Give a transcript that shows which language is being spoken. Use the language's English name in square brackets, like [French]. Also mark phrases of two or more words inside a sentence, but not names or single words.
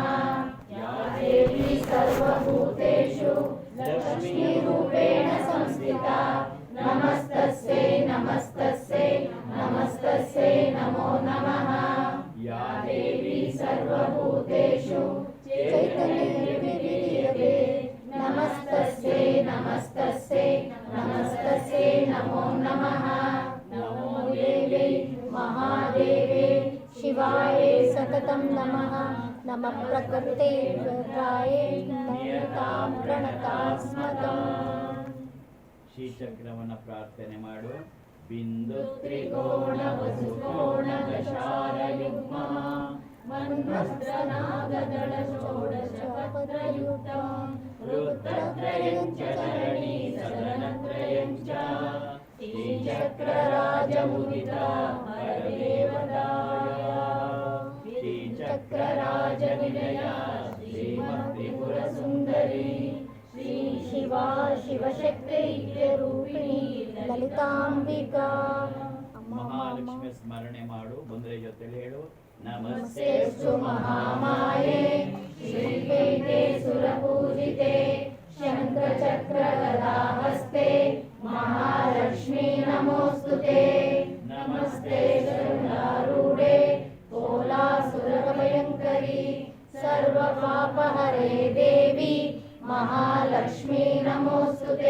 [Sanskrit] ಯಾ ದೇವಿ ಸರ್ವಭೂತೇಷು ಲಕ್ಷ್ಮೀರೂಪೇಣ ಸಂಸ್ಥಿತಾ ನಮಸ್ತಸ್ಯೈ ನಮಸ್ತಸ್ಯೈ ನಮಸ್ತಸ್ಯೈ ನಮೋ ನಮಃ. ಯಾ ದೇವಿ ಸರ್ವಭೂತೇಷು ಚೈತನ್ಯವಿದ್ಯತೆ ನಮಸ್ತಸ್ಯೈ ನಮಸ್ತಸ್ಯೈ ನಮಸ್ತಸ್ಯೈ ನಮೋ ನಮಃ. ನಮೋ ದೇವೇ ಮಹಾದೇವೇ ಶಿವಾಯೇ ಸತತಂ ನಮಃ. ನಮಃ ಪ್ರಕೃತೆ ರುದ್ರಾಯೇ ನಯತಾಂ ಪ್ರಣತಾಸ್ಮತಂ. [Kannada] ಶ್ರೀಚಕ್ರವನ್ನ ಪ್ರಾರ್ಥನೆ ಮಾಡು. [Sanskrit] ಬಿಂದು ತ್ರಿಕೋಣ ವಸುಕೋಣ ದಶಾರ ಯುಗ್ಮ ಮನ್ವಸ್ತ್ರನಾಗದಳ ಷೋಡಶ ಪತ್ರಯುಕ್ತಂ ರುದ್ರತ್ರಯಂ ಚ ಚರಣಿ ಸದನತ್ರಯಂ ಚ ಶ್ರೀಚಕ್ರರಾಜಮುದಿತ ಪರದೇವತಾಯ ಶ್ರೀಚಕ್ರರಾಜನಿಲಯ ಶ್ರೀಮತ್ತ್ರಿಪುರ ಸುಂದರಿ ಶ್ರೀ ಶಿವಾ ಶಿವಶಕ್ತೈಕ್ಯರೂಪಿಣಿ ಲಲಿತಾಂಬಿಕಾ. [Kannada] ಮಹಾಲಕ್ಷ್ಮಿ ಸ್ಮರಣೆ ಮಾಡು. ಬಂದರೆ ಜೊತೆಲಿ ಹೇಳು. [Sanskrit] ನಮಸ್ತೆಸ್ತು ಮಹಾಮಾಯೆ ಶ್ರೀಪೀಠೆ ಸುರಪೂಜಿತೆ ಶಂಖಚಕ್ರ ಗದಾಹಸ್ತೆ ಮಹಾಲಕ್ಷ್ಮೀ ನಮೋಸ್ತುತೆ. ನಮಸ್ತೆ ಶರಣಾರೂಢೆ ಕೋಲಾಸುರಭಯಂಕರಿ ಸರ್ವಪಾಪಹರೆ ದೇವಿ ಮಹಾಲಕ್ಷ್ಮೀ ನಮೋಸ್ತುತೆ.